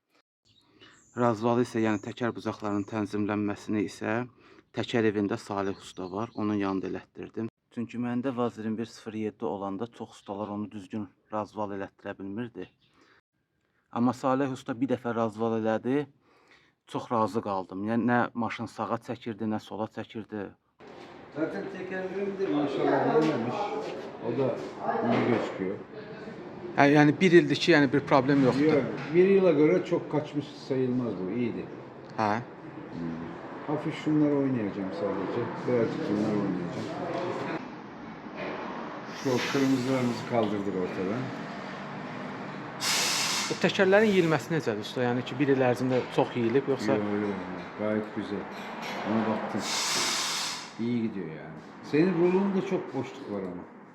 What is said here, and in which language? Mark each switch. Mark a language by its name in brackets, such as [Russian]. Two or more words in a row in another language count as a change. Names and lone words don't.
[Azerbaijani] Razvalı isə, yəni təkər bucaqlarının tənzimlənməsini isə təkər evində Salih usta var, onun yanında elətdirdim. Çünki məndə VAZ 2107 olanda çox ustalar onu düzgün razval elətdirə bilmirdi. Amma Salih usta bir dəfə razval elədi, çox razı qaldım. Yəni nə maşın sağa çəkirdi, nə sola çəkirdi. [Turkish] Zaten tekerlerim de maşallah yememiş. O da iyi gözüküyor. [Azerbaijani] Yəni bir ildir ki, yəni bir problem yoxdur. [Turkish] Yok, bir yıla göre çok kaçmış sayılmaz bu. İyiydi. [Azerbaijani] Hə. [Turkish] Hafif şunları oynayacağım sadece. Birazcık bunları oynayacağım. Şu kırmızılarımızı kaldırdık ortadan. [Azerbaijani] Bu təkərlərin yeyilməsi necədir usta? Yəni ki, bir il ərzində çox yeyilib, yoxsa? [Turkish] Yok, gayet güzel. Ona baktım. İyi gidiyor yani. Senin rulunda çok boşluk var ama.